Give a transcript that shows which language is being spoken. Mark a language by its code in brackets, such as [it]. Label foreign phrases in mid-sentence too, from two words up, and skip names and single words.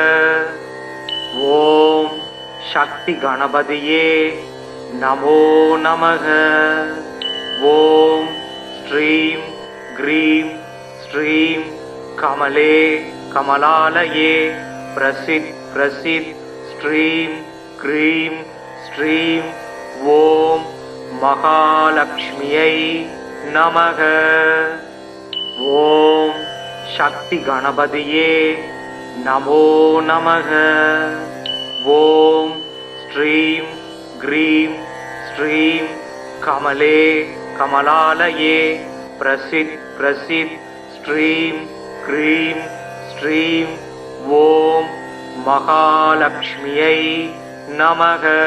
[sa] ॐ शक्ति गणपतये नमो नमः। ॐ श्रीं ग्रीं श्रीं कमले कमलालये प्रसीद प्रसीद श्रीं क्रीं श्रीं ॐ महालक्ष्म्यै नमः. ॐ शक्ति गणपतये नमो नमः. ॐ श्रीं क्रीं श्रीं कमले कमलालये प्रसीद प्रसीद श्रीं क्रीं श्रीं ॐ महालक्ष्म्यै नमः.